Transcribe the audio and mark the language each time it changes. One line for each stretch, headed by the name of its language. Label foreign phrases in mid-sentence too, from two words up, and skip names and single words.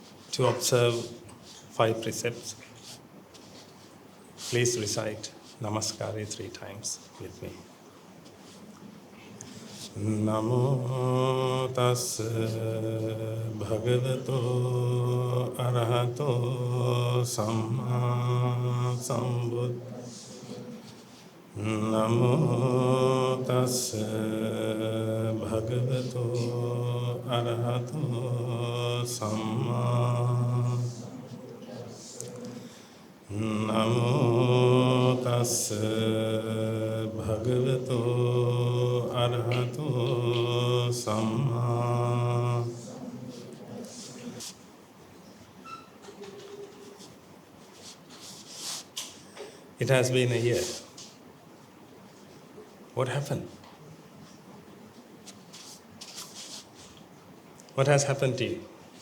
English: To observe 5 precepts, please recite Namaskari 3 times with me.
Pali: Namo tassa bhagavato arahato samma sambuddhassa. Namo tassa bhagavato arahato samma. Namo tassa bhagavato arahato samma.
English: It has been a year. What happened? What has happened to you?